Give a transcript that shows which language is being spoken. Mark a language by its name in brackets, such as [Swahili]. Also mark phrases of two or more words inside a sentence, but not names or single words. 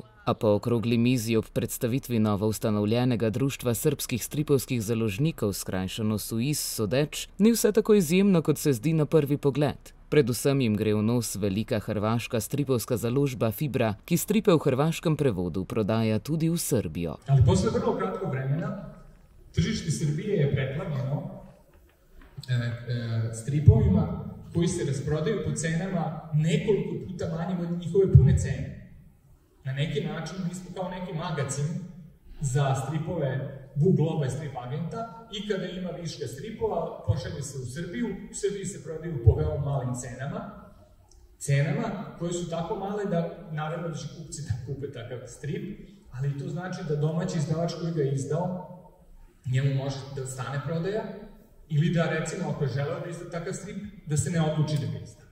[Slovenian] A po okrogli mizi ob predstavitvi novoustanovljenega društva srbskih stripovskih založnikov, skrajšano SUIS sodeč, ni vse tako izjemno, kot se zdi na prvi pogled. Predvsem jim gre v nos velika hrvaška stripovska založba Fibra, ki stripe v hrvaškem prevodu prodaja tudi v Srbijo. [Serbian] Ali posle vrlo kratko vremena tržište Srbije je preplavljeno stripovima koji se rasprodaju po cenama nekoliko puta manjim od njihove pune cene. Na neki način mi smo kao neki magazin za stripove Vuk Globa i Strip Agenta i kada ima viška stripova, pošalje se u Srbiju, u Srbiji se prodaju po veoma malim cenama cenama koje su tako male da naravno da će kupci da kupe takav strip, ali to znači da domaći izdavač koji ga je izdao, njemu može da stane prodaja, ili da, recimo, ako je želeo da izda takav strip, da se ne odluči da ga izda.